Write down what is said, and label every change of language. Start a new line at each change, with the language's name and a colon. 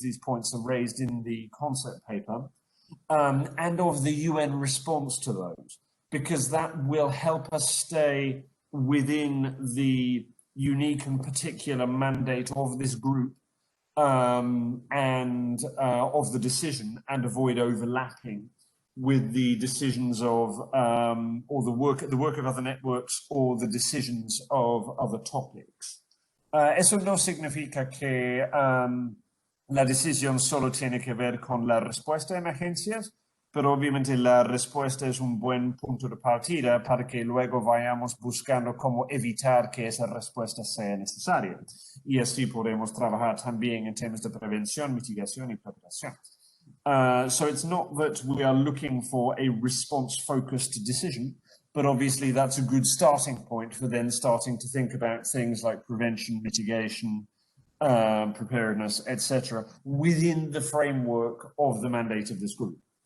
English: These points are raised in the concept paper, and of the UN response to those, because that will help us stay within the unique and particular mandate of this group and of the decision, and avoid overlapping with the decisions of or the work of other networks or the decisions of other topics.
Spanish: Eso no significa que la decisión solo tiene que ver con la respuesta a emergencias, pero obviamente la respuesta es un buen punto de partida para que luego vayamos buscando cómo evitar que esa respuesta sea necesaria. Y así podemos trabajar también en temas de prevención, mitigación y preparación.
English: So it's not that we are looking for a response-focused decision, but obviously that's a good starting point for then starting to think about things like prevention, mitigation, preparedness, etc., within the framework of the mandate of this group.